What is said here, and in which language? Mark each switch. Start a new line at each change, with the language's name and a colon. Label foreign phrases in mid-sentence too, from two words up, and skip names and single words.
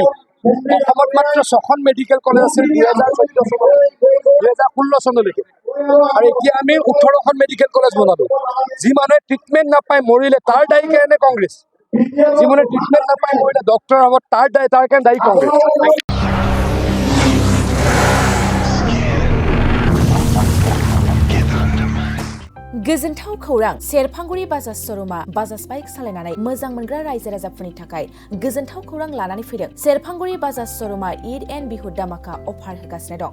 Assamese: অসমত মাত্ৰ 6খন মেডিকেল কলেজ আছিল 2014 চনলৈ, 2016 চনলৈকে, আৰু এতিয়া আমি 18খন মেডিকেল কলেজ বনালোঁ। যি মানুহে ট্ৰিটমেণ্ট নাপায় মৰিলে তাৰ দায়ী কাৰণে কংগ্ৰেছ, যি মানুহে ট্ৰিটমেণ্ট নাপায় মৰিলে ডক্টৰৰ আগত তাৰ কাৰণে দায়ী কংগ্ৰেছ।
Bodo: गोजोनथाव खौरां सेरफांगुरि बाजाज श'रुमा बाजाज बाइक सालायनानै मोजां मोनग्रा रायजो राजाफोरनि थाखाय गोजोनथाव खौरां लानानै फैदों। सेरफांगुरि बाजाज श'रुमा ईद एन्ड बिहु दामाका अफार होगासिनो दं।